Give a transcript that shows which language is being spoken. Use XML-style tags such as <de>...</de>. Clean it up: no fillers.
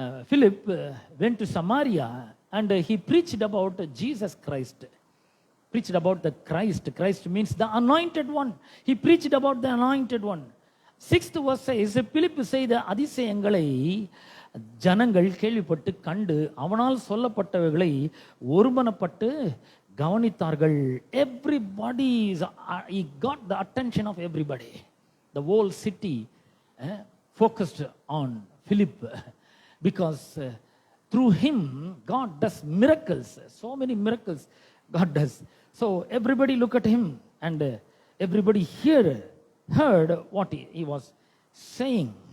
<en>Philip went to Samaria and he preached about Jesus Christ. Preached about the Christ. Christ means the anointed one. He preached about the anointed one. 6th verse says,</en> <ta>Philip செய்த அதிசயங்களை ஜனங்கள் கேள்விப்பட்டு கண்டு அவனால் சொல்லப்பட்டவைகளை ஒருமனப்பட்டு கவனித்தார்கள்.</ta> <en>Everybody, he got the attention of everybody. The whole city focused on Philip because through him God does miracles. So many miracles God does. So everybody look at him and everybody heard what he was saying.</en>